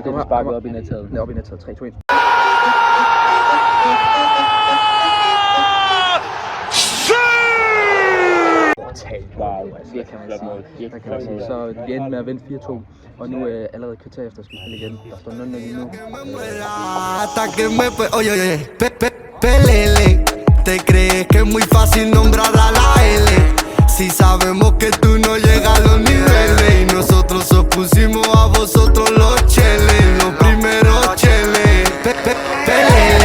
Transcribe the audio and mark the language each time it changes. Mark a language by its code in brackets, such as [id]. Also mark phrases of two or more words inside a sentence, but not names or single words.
[da] Det var sparket op i nettaget. Ja, op i nettaget. 3-2-1. Wow, Det kan man sige. Der kan man sige. Så vi endte med at vinde 4-2, og nu allerede et kvarter efter skal vi spille igen. Der står 0-0 lige nu. [es] Hasta que me oye, oye, pelele. Te crees que es muy fácil nombrar a la L. Si sabemos que tú no llegas a los niveles. Y nosotros os pusimos a vosotros los cheles. Los primeros cheles. Pelele.